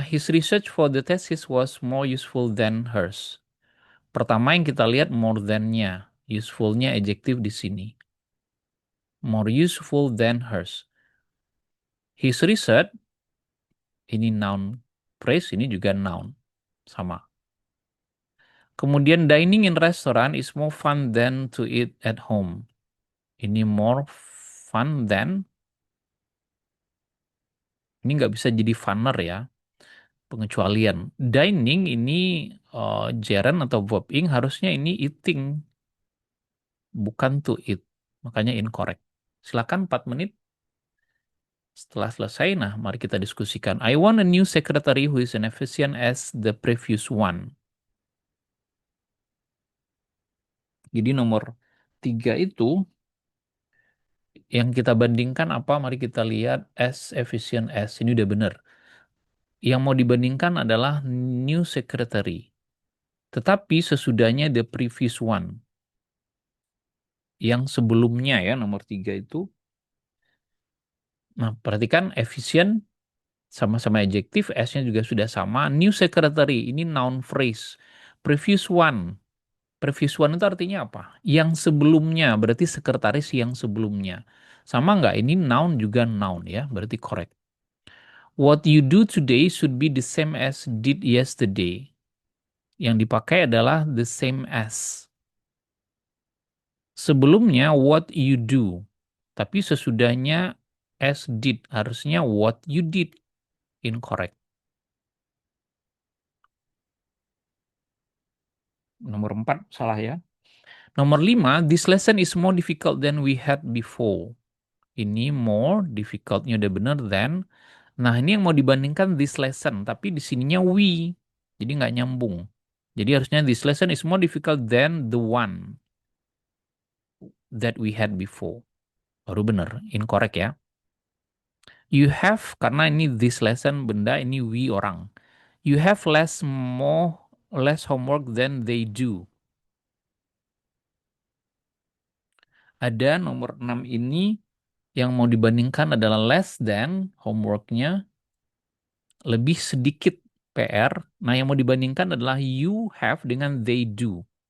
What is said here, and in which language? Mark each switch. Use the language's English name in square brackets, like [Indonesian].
[English] His research for the thesis was more useful than hers. [Indonesian] Pertama yang kita lihat more than-nya. Useful-nya adjektif di sini. More useful than hers. His research, ini noun phrase, ini juga noun. Sama. [English] Kemudian dining in restaurant is more fun than to eat at home. [Indonesian] Ini more fun than, ini nggak bisa jadi funner ya, pengecualian. Dining ini gerund atau verb ing harusnya ini eating, bukan to eat. Makanya incorrect. Silakan 4 menit. Setelah selesai, nah mari kita diskusikan. [English] I want a new secretary who is as efficient as the previous one. [Indonesian] Jadi nomor 3 itu yang kita bandingkan apa? Mari kita lihat as efficient as. Ini udah benar. Yang mau dibandingkan adalah new secretary. Tetapi sesudahnya the previous one. Yang sebelumnya ya, nomor 3 itu. Nah, perhatikan efficient sama-sama adjektif, S-nya juga sudah sama. [English] New secretary, ini noun phrase. Previous one. [Indonesian] Previous one itu artinya apa? Yang sebelumnya, berarti sekretaris yang sebelumnya. Sama nggak? Ini noun juga noun ya, berarti correct. [English] What you do today should be the same as did yesterday. [Indonesian] Yang dipakai adalah the same as. Sebelumnya what you do. Tapi sesudahnya as did. [English] Harusnya what you did. Incorrect. [Indonesian] Nomor 4 salah ya. [English] Nomor 5, this lesson is more difficult than we had before. [Indonesian] Ini more, difficult-nya udah bener than. Nah, ini yang mau dibandingkan this lesson, tapi di sininya we. Jadi nggak nyambung. [English] Jadi harusnya this lesson is more difficult than the one that we had before. [Indonesian] Baru bener, incorrect ya. You have, karena ini this lesson benda, ini we orang. [English] You have less homework than they do. [Indonesian] Ada nomor 6 ini yang mau dibandingkan adalah less than, homeworknya lebih sedikit PR. Nah, yang mau dibandingkan adalah you have dengan they do.